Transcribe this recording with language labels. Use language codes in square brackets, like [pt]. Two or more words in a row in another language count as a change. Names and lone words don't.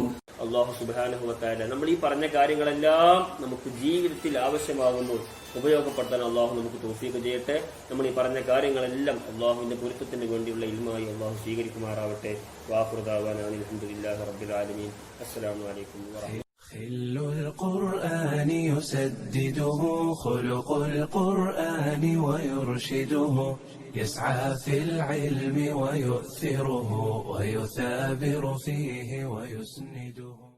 [ar] الله سبحانه وتعالى [ml] നമ്മൾ ഈ പറഞ്ഞ കാര്യങ്ങളെല്ലാം നമുക്ക് ജീവിതത്തിൽ ആവശ്യമാകുമ്പോൾ ഉപയോഗപ്പെടുത്താൻ അള്ളാഹു നമുക്ക് തൗഫീഖ് ചെയ്യട്ടെ. നമ്മൾ ഈ പറഞ്ഞ കാര്യങ്ങളെല്ലാം അള്ളാഹുവിന്റെ പൊരുത്തത്തിന് വേണ്ടിയുള്ള ഇൽമായി അള്ളാഹു സ്വീകരിക്കുമാറാവട്ടെ. [ar] وآخر دعوانا الحمد لله رب العالمين. السلام عليكم ورحمة الله. خل القرآن يسدده خلق القرآن ويرشده يسعى في العلم ويؤثره ويثابر فيه ويسنده.